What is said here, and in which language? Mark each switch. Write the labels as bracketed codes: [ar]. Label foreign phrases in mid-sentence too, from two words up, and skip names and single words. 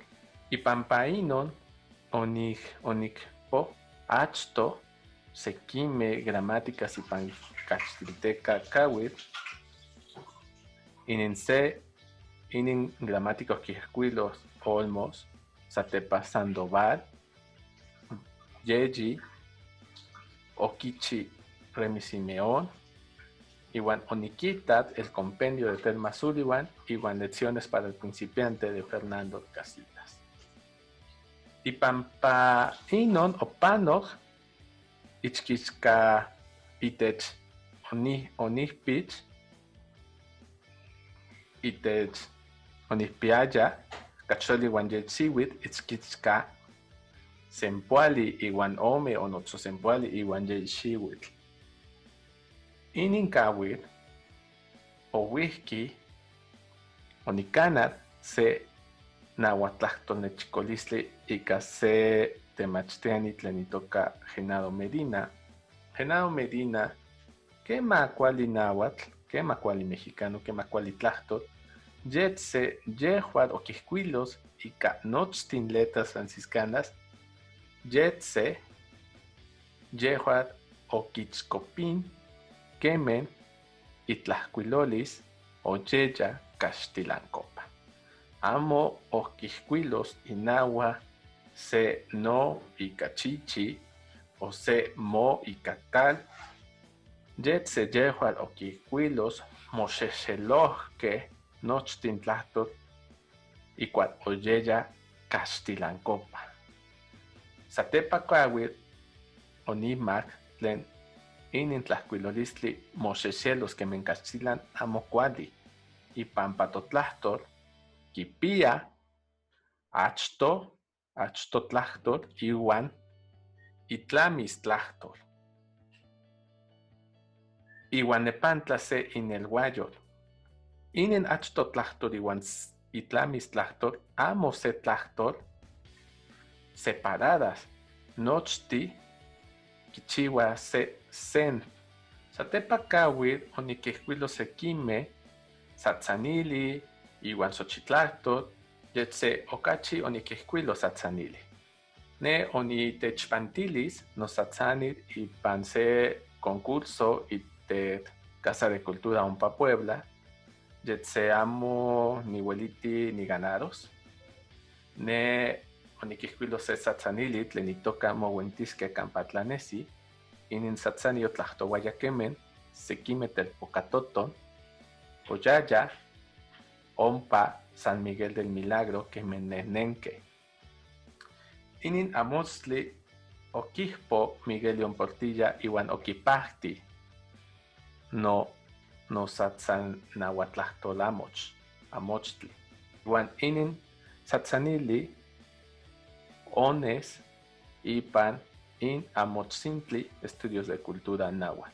[azz] Ipampa inon onikpoh achtoh sekimej gramáticas ipan caxtilteca kauitl inin gramáticos quihcuilos olmos satepa Sandoval, Yeyi, Okichi Remy Simeón, iwan onikitat [es] el compendio de [azz] Thelma Sullivan, iwan [es] lecciones para el principiante de Fernando Casillas. [azz] Ipampa inon opanoh ichkixka itech onihpich itech onihpiaya kacholi iwan yetziuitl itzkitzka sempoali iwan ome o notzosempoali iwan yexiuitl. Inin kauitl ouihki onikanat se nauatlahtonechkolistli ika se temachtiani tlen itoka Genaro Medina. Genaro Medina kema kuali nauatl, kema kuali mexicano, kema kuali tlahtol, yetze yehuatl okihkuilos ika nochtin [es] letras franciscanas, [azz] yetze yehuatl okitzkopin kemen itlahkuilolis oyeya caxtilancopa. Amo okihkuilos inaua se no ika chichi o se mo ika tal. Yetze yehuatl okihkuilos moxexelohkej nochtin tlahtol ikuatl oyeya caxtilancopa. Satepa kuauitl onimak tlen inin tlahkuilolistli moxexelos kemen caxtilan amo kuali ipampa totlahtol kipia achto tlahtol iwan itlamis tlahtol. Iwan nepantla se inelhuayol. Inin achto tlahtol iwan itlamis tlahtol amo se tlahtol separadas. Nochti kichiua se sen. Satepa kauitl onikihkuilos sekimej satzanili iwan xochitlahtol, yetze okachi onikihkuilos satzanili. Ne onitechpantilis nosatzanil ipan se concurso itech Casa de Cultura ompa Puebla, yetze amo niueliti niganaros. Ne onikihkuilos se satzanili tlen itoka mouentiskej kanpa tlanesi, inin satzani otlahtouaya kemen sekimej telpokatoton oyaya ompa San Miguel del Milagro kemen nehnenkej. Inin amostli okihpo Miguel León Portilla iwan okipahti nosatzanahuatlahtolamoch amochtli. Iwan inin satzanili ones ipan in amotzintli Estudios de Cultura Náhuatl.